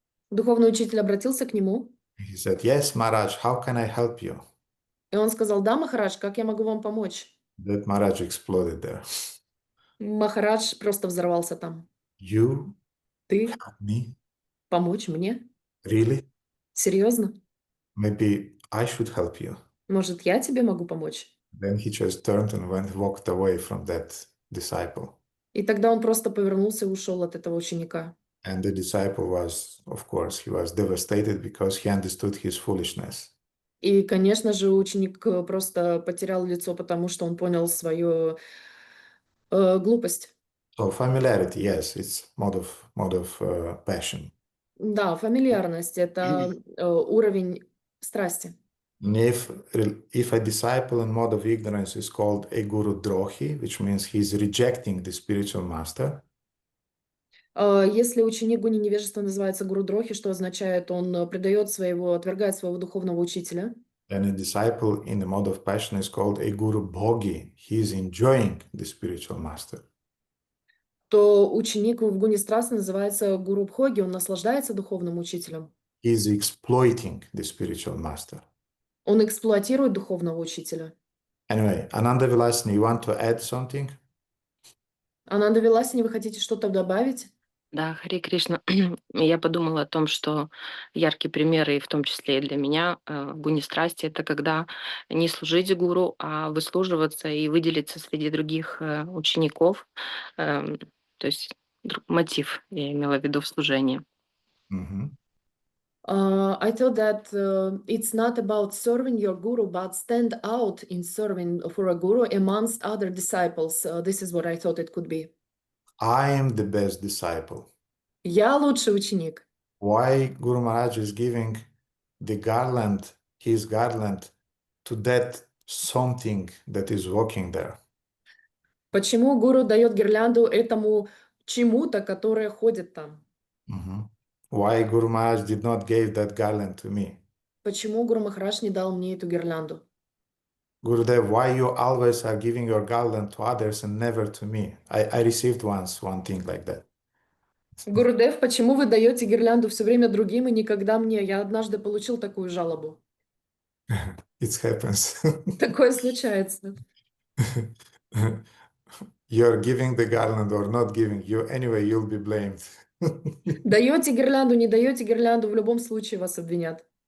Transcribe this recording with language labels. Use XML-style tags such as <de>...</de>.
<ru>Духовный учитель обратился к нему,</ru> <en>He said, yes, Maharaj, how can I help you?</en> <ru>и он сказал: да, Махарадж, как я могу вам помочь?</ru> <en>That Maharaj exploded there.</en> <ru>Махарадж просто взорвался там.</ru> <en>You</en> <ru>Ты</ru> <en>help me?</en> <ru>помочь мне?</ru> <en>Really?</en> <ru>Серьезно?</ru> <en>Maybe I should help you.</en> <ru>Может, я тебе могу помочь?</ru> <en>Then he just turned and walked away from that disciple.</en> <ru>И тогда он просто повернулся и ушел от этого ученика.</ru> <en>And the disciple was, of course, he was devastated because he understood his foolishness.</en> <ru>И, конечно же, ученик просто потерял лицо, потому что он понял свою глупость.</ru> <en>So familiarity, yes, it's mode of passion.</en> <ru>Да, фамильярность – это уровень страсти.</ru> <en>And if a disciple in mode of ignorance is called a guru drohi, which means he's rejecting the spiritual master,</en> <ru>Если ученик гуни невежества называется гуру дрохи, что означает, он отвергает своего духовного учителя.</ru> <en>then a disciple in the mode of passion is called a guru bhogi. He is enjoying the spiritual master.</en> <ru>То ученик в гуне страсти называется гуру бхоги, он наслаждается духовным учителем.</ru> <en>He is exploiting the spiritual master.</en> <ru>Он эксплуатирует духовного учителя.</ru> <en>Anyway, Ananda Vilasini, you want to add something?</en> <ru>Ананда Виласини, вы хотите что-то добавить? Да, Харе Кришна. Я подумала о том, что яркий пример, и в том числе и для меня, гуни страсти, это когда не служить гуру, а выслуживаться и выделиться среди других учеников. То есть мотив я имела в виду в служении. Mhm.</ru> <en>I thought that it's not about serving your guru, but stand out in serving for a guru amongst other disciples. This is what I thought it could be. I am the best disciple.</en> <ru>Я лучший ученик.</ru> <en>Why Guru Maharaj is giving the garland, his garland, to that something that is walking there?</en> <ru>Почему гуру дает гирлянду этому чему-то, которое ходит там? Mhm.</ru> <en>Why Guru Maharaj did not give that garland to me?</en> <ru>Почему Гуру Махарадж не дал мне эту гирлянду?</ru> <en>Gurudev, why you always are giving your garland to others and never to me? I received once one thing like that.</en> <ru>Гурудев, почему вы даете гирлянду все время другим и никогда мне? Я однажды получил такую жалобу.</ru> <en>It happens.</en> <ru>Такое случается.</ru> <en>You're giving the garland or not giving, you anyway you'll be blamed.</en> <ru>Даете гирлянду, не даете гирлянду, в любом случае вас обвинят.</ru>